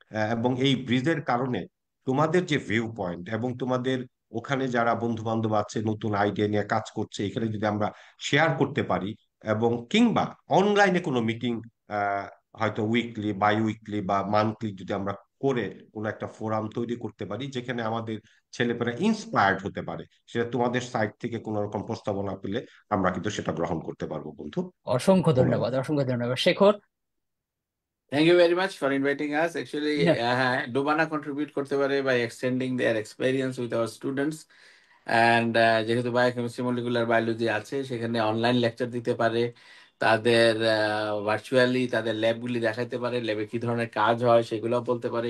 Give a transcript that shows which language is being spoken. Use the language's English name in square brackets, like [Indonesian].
[Bangla] এবং এই ব্রিজের কারণে তোমাদের যে ভিউ পয়েন্ট এবং তোমাদের ওখানে যারা বন্ধু বান্ধব আছে নতুন আইডিয়া নিয়ে কাজ করছে, এখানে যদি আমরা শেয়ার করতে পারি, এবং কিংবা অনলাইনে কোনো মিটিং হয়তো উইকলি বাই উইকলি বা মান্থলি যদি আমরা করে কোনো একটা ফোরাম তৈরি করতে পারি, যেখানে আমাদের ছেলেপেরা ইন্সপায়ার্ড হতে পারে, সেটা তোমাদের সাইড থেকে কোনো রকম প্রস্তাবনা পেলে আমরা কিন্তু সেটা গ্রহণ করতে পারবো বন্ধু। অসংখ্য ধন্যবাদ। ধন্যবাদ, অসংখ্য ধন্যবাদ Shekhar. [English] Thank you very much for inviting us. Actually, [Bangla] না, [English] Dubana contribute [Bangla] করতে পারে [English] by extending their experience with our students. [Bangla] And যেহেতু বায়োকেমিস্ট্রি মলিকুলার বায়োলজি আছে, সেখানে অনলাইন লেকচার দিতে পারে, তাদের ভার্চুয়ালি তাদের ল্যাবগুলি দেখাইতে পারে, ল্যাবে কি ধরনের কাজ হয় সেগুলো বলতে পারে।